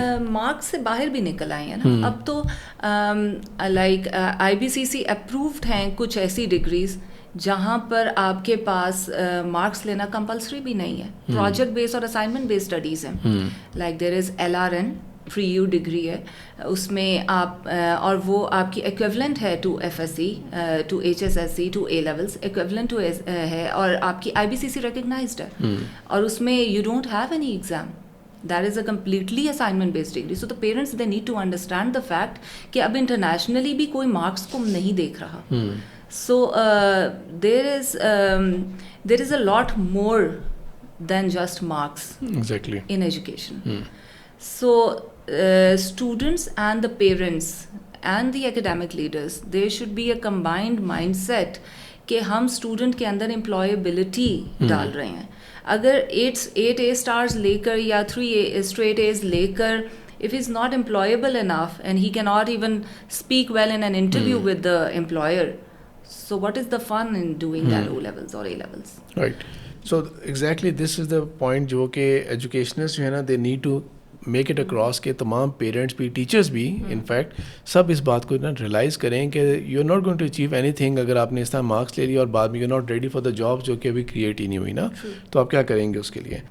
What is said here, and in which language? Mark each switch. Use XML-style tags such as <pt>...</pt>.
<ur>Marks سے باہر بھی نکل آئے ہیں نا اب تو, like I B C C approved ہیں کچھ ایسی ڈگریز جہاں پر آپ کے پاس مارکس لینا کمپلسری بھی نہیں ہے, پروجیکٹ بیس اور اسائنمنٹ بیس اسٹڈیز ہیں.</ur> <en>like there is</en> <ur>LRN free you degree ہے, اس میں آپ اور وہ آپ کی ایکویولنٹ ہے to FSC, to HSSC, to A levels, equivalent to ہے, اور آپ کی IBCC ریکگنائزڈ ہے, اور اس میں</ur> <en>You don't have any exam. That is a completely assignment based degree. So the parents, they need to understand the fact</en> <ur>کہ اب internationally بھی کوئی مارکس کو نہیں دیکھ رہا.</ur> <en>So there is a lot more than just marks exactly in education. So students and the parents and the academic leaders, there should be a combined mindset</en> <ur>کہ ہم اسٹوڈنٹ کے اندر امپلائبلٹی ڈال رہے ہیں. اگر 8 A stars لے کر</ur> <en>یا 3 straight A's لے کر, if he's not employable enough and he cannot even speak well in an interview with the employer, so what is the fun in doing that O levels or A levels? Right. So exactly this is the point</en> <ur>جو کہ ایجوکیشنلس جو ہے نا</ur> <en>they need to make it across</en> <ur>کہ تمام parents بھی, teachers بھی in fact سب اس بات کو نا ریئلائز کریں کہ</ur> <en>you are not going to achieve anything</en> <ur>اگر آپ نے اس طرح مارکس لے لیا اور بعد میں</ur> <en>you not ready for the job</en> <ur>جو کہ ابھی کریٹ ہی نہیں ہوئی نا, تو آپ کیا کریں گے اس کے لیے.</ur>